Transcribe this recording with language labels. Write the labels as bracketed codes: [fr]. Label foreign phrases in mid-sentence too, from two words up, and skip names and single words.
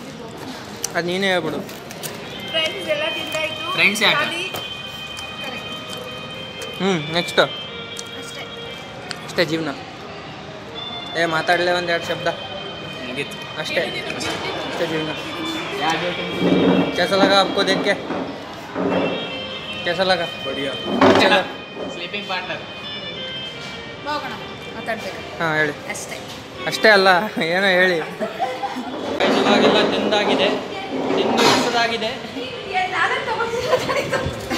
[kn] ಅದು ನೀನೇ ಹೇಳ್ಬಿಡು. ಫ್ರೆಂಡ್ಸ್ ಎಲ್ಲ ತಿಂದಾಯ್ತು. ಫ್ರೆಂಡ್ಸ್ ಯಾಕೆ? ನೆಕ್ಸ್ಟು ಅಷ್ಟೇ. ಅಷ್ಟೇ ಜೀವನ. ಮಾತಾಡಲೇ ಒಂದೆರಡು ಶಬ್ದ ಮುಗೀತು. ಅಷ್ಟೇ ಅಷ್ಟೇ ಜೀವನ. [hi] कैसा लगा आपको देख के? कैसा लगा? [kn] ಬಡಿಯಾ. [en] sleeping partner. [kn] ಹೋಗೋಣ ಮಾತಾಡ್ಬೇಕು ಹಾಂ ಹೇಳಿ. ಅಷ್ಟೇ. ಅಷ್ಟೇ ಅಲ್ಲ ಏನೋ ಹೇಳಿ. ಇವಾಗೆಲ್ಲ ತಿಂದಾಗಿದೆ, ತಿಂದು ಎಷ್ಟದಾಗಿದೆ. ನಾನೇ ತಗೊಂಡು